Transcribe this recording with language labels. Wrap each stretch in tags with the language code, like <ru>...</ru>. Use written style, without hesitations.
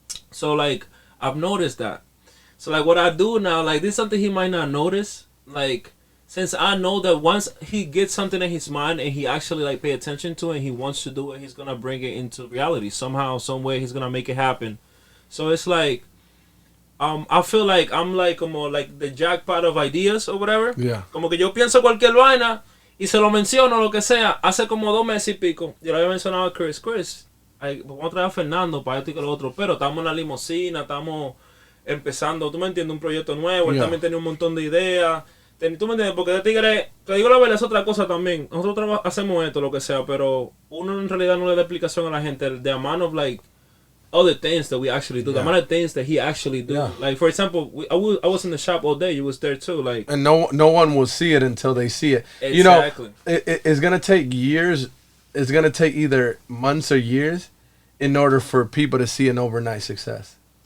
<en>So like I've noticed that. So like what I do now, like this is something he might not notice, like. Since I know that once he gets something in his mind and he actually like pay attention to it and he wants to do it, he's gonna bring it into reality somehow, some way. He's gonna make it happen. So it's like, I feel like I'm like como like the jackpot of ideas or whatever. Yeah.</en> <es>Como que yo pienso cualquier vaina y se lo menciono lo que sea. Hace como 2 meses y pico. Yo le había mencionado a Chris, vamos a traer a Fernando para esto y que lo otro, pero estamos en la limusina, estamos empezando, tú me entiendes, un proyecto nuevo. Él también tenía un montón de ideas. Tú me entiendes, porque de tigre, te digo la verdad, es otra cosa también. Nosotros hacemos esto, lo que sea, pero uno en realidad no le da explicación a la gente.</es> <en>The amount of like other things that we actually do, the amount of things that he actually do. Yeah. Like for example, I was in the shop all day. You was there too, like. And no one will see it until they see it. Exactly. You know, it's gonna take years. It's gonna take either months or years in order for people to see an overnight success.</en>